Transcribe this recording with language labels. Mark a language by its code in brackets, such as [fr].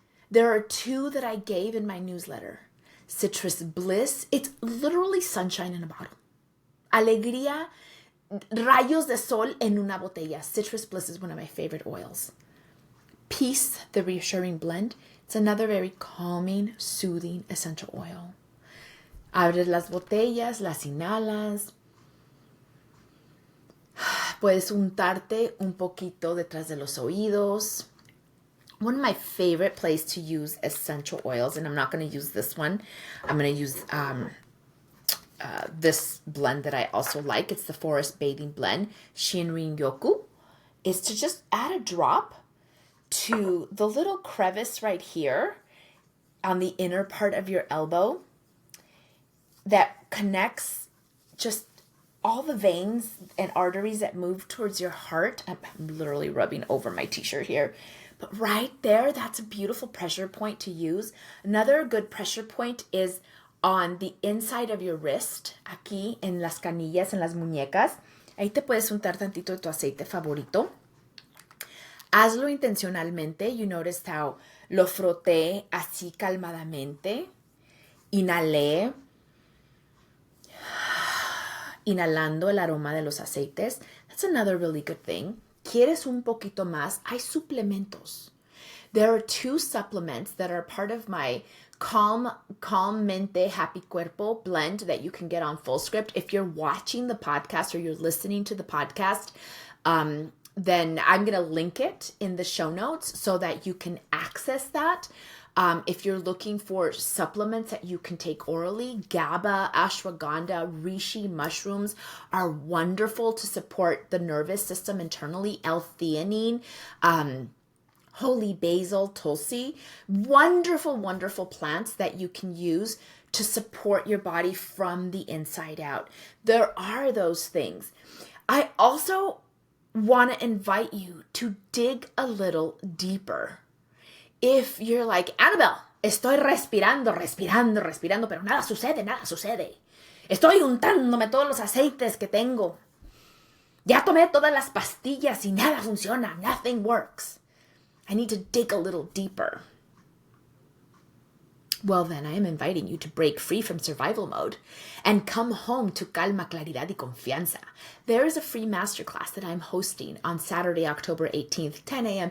[en] There are 2 that I gave in my newsletter. Citrus Bliss. It's literally sunshine in a bottle. [es] Alegría, rayos de sol en una botella. [en] Citrus Bliss is one of my favorite oils. Peace, the reassuring blend. It's another very calming, soothing essential oil. [es] Abres las botellas, las inhalas. Puedes untarte un poquito detrás de los oídos [en] One of my favorite places to use essential oils, and I'm not going to use this one. I'm going to use this blend that I also like. It's the Forest Bathing Blend, Shinrin Yoku, is to just add a drop to the little crevice right here on the inner part of your elbow that connects just all the veins and arteries that move towards your heart. I'm literally rubbing over my t-shirt here. But right there, that's a beautiful pressure point to use. Another good pressure point is on the inside of your wrist, [es] aquí en las canillas, en las muñecas. Ahí te puedes untar tantito de tu aceite favorito. Hazlo intencionalmente. [en] You noticed how [es] lo froté así calmadamente. Inhalé. Inhalando el aroma de los aceites. [en] That's another really good thing. [es] ¿Quieres un poquito más? Hay suplementos. [en] There are 2 supplements that are part of my Calm Mente Happy Cuerpo blend that you can get on Fullscript. If you're watching the podcast or you're listening to the podcast, then I'm going to link it in the show notes so that you can access that. If you're looking for supplements that you can take orally, GABA, ashwagandha, reishi mushrooms are wonderful to support the nervous system internally. L-theanine, holy basil, tulsi, wonderful, wonderful plants that you can use to support your body from the inside out. There are those things. I also want to invite you to dig a little deeper. If you're like, [es] Annabelle, estoy respirando, pero nada sucede. Estoy untándome todos los aceites que tengo. Ya tomé todas las pastillas y nada funciona. [en] Nothing works. I need to dig a little deeper. Well, then I am inviting you to break free from survival mode and come home to [es] calma, claridad y confianza. [en] There is a free masterclass that I'm hosting on Saturday, October 18th, 10 a.m.